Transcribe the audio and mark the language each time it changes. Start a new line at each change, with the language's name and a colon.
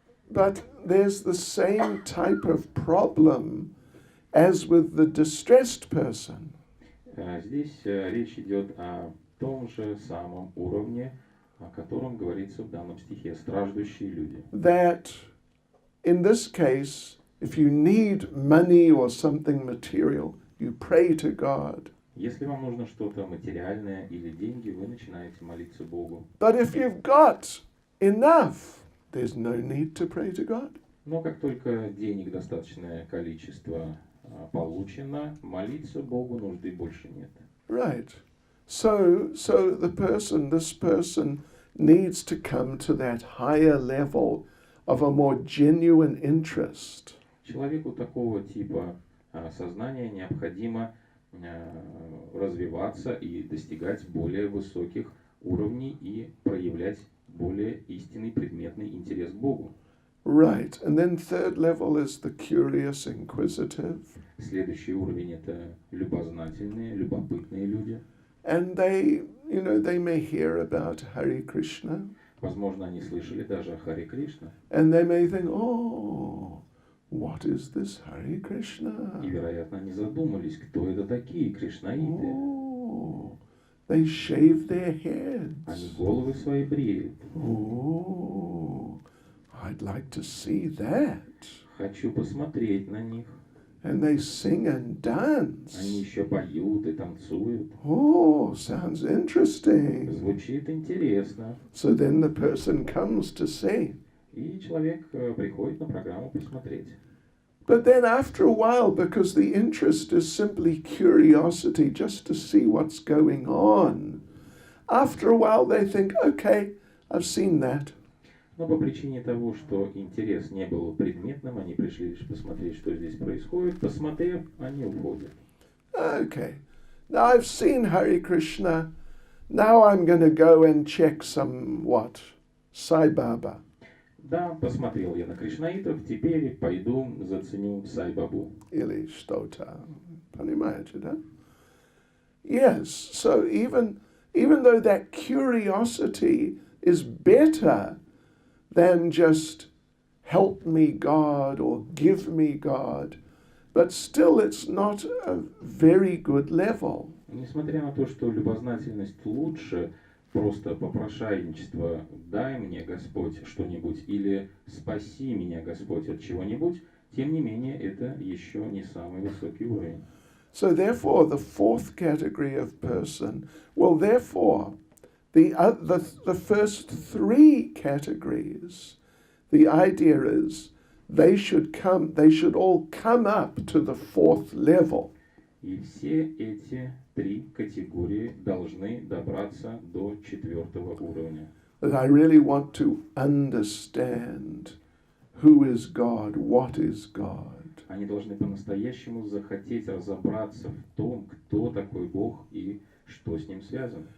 English: But there's the same type of problem as with the distressed person.
Russian: Здесь речь идет о том же самом уровне, о котором говорится в данном стихе, страждущие люди.
English: That in this case, if you need money or something material, you pray to God.
Russian: Если вам нужно что-то материальное или деньги, вы начинаете молиться Богу.
English: But if you've got enough, there's no need to pray to God.
Russian: Но как только денег достаточное количество получено, молиться Богу нужды больше нет.
English: Right. So this person needs to come to that higher level of a more genuine interest.
Russian: Человеку такого типа сознания необходимо развиваться и достигать более высоких уровней и проявлять более истинный предметный интерес к Богу.
English: Right. And then third level is the curious, inquisitive.
Russian: Следующий уровень это любознательные, любопытные люди.
English: And they may hear about Hare Krishna.
Russian: Возможно, они слышали даже о Харе Кришна.
English: And they may think, oh, what is this Hare Krishna?
Russian: И, вероятно, они задумались, кто это такие кришнаиты.
English: Oh, they shave their
Russian: Они
English: heads.
Russian: головы свои бреют.
English: Oh, I'd like to see that.
Russian: Хочу посмотреть на них.
English: And they sing and
Russian: Они
English: dance.
Russian: еще поют и танцуют.
English: Oh, sounds interesting.
Russian: Звучит интересно.
English: So then the person comes to see.
Russian: И человек приходит на программу посмотреть.
English: But then after a while, because the interest is simply curiosity, just to see what's going on, after a while they think, okay, I've seen that.
Russian: Но по причине того, что интерес не был предметным, они пришли лишь посмотреть, что здесь происходит. Посмотрев, они уходят.
English: Okay, now I've seen Hare Krishna. Now I'm going to go and check some, what? Sai Baba.
Russian: Да, посмотрел я на кришнаитов, теперь пойду заценю Сай-Бабу. Или что-то. Понимаете, да?
English: Yes, so even though that curiosity is better than just help me God or give me God, but still it's not a very good level.
Russian: Несмотря на то, что любознательность лучше просто попрошайничество «дай мне, Господь, что-нибудь» или «спаси меня, Господь, от чего-нибудь», тем не менее, это еще не самый высокий уровень.
English: So therefore, the fourth category of person, well, therefore, the first three categories, the idea is they should all come up to the fourth level.
Russian: И все эти три категории должны добраться до четвертого уровня.
English: That I really want to understand who is God, what is God.
Russian: Они должны по-настоящему захотеть разобраться в том, кто такой Бог и что с ним связано.